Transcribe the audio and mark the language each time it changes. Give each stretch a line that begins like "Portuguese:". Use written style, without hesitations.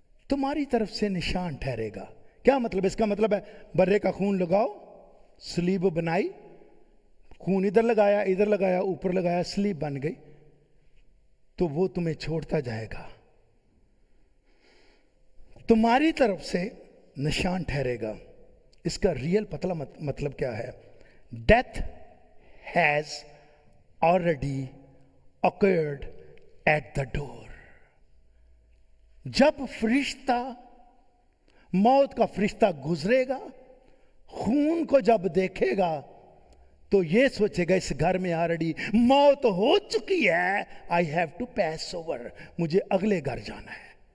Hindi: तुम्हारी तरफ से निशान ठहरेगा, क्या मतलब? इसका मतलब है बर्रे का खून लगाओ, स्लीब बनाई, खून इधर लगाया, ऊपर लगाया, स्लीब बन गई, तो वो तुम्हें छोड़ता जाएगा। तुम्हारी तरफ से निशान ठहरेगा। इसका रियल मतलब क्या है?
English: Death has already occurred at the door।
Hindi: जब फरिश्ता, मौत का फरिश्ता गुजरेगा, खून को जब देखेगा तो ये सोचेगा इस घर में ऑलरेडी मौत हो चुकी है,
English: I have to pass over,
Hindi: मुझे अगले घर जाना है।